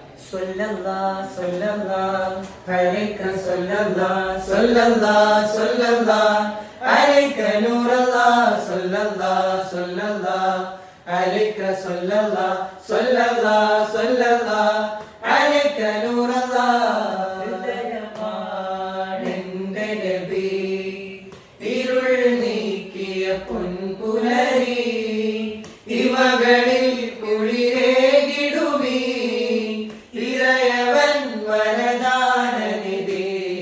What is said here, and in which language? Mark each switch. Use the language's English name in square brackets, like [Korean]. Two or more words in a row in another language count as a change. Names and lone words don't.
[Arabic] صلى الله، صلى الله، عليك صلى الله، صلى الله، صلى الله، عليك نور الله، صلى الله، صلى الله، عليك صلى الله، صلى الله، صلى الله، عليك نور الله. [Malayalam] ഹൃദയമാണെന്റെ നബി, ഇരുൾ നീക്കിയ പൊൻപുലരി, ഇവകളിൽ കുളിരേകിടുമീ ഇറയവൻ വരദാനനിധി.